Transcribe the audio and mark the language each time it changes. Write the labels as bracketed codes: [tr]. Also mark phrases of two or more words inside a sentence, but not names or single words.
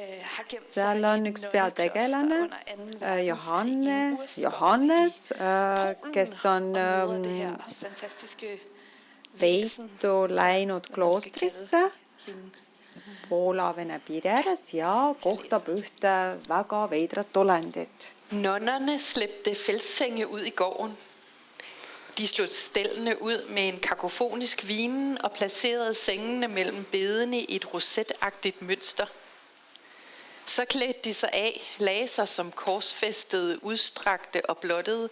[et] Seal on üks peategelane, Johannes, kes on peitu läinud kloostrisse Poola-Vene piiri ääres ja kohtab ühte väga veidrat olendit. [da] Nonnerne slæbte feltsenge ud i gården. De slog stellene ud med en kakofonisk vinen og placerede sengene mellem bedene i et rosetagtigt mønster. Så klædte de sig af, lagde sig som korsfæstede, udstrakte og blottede.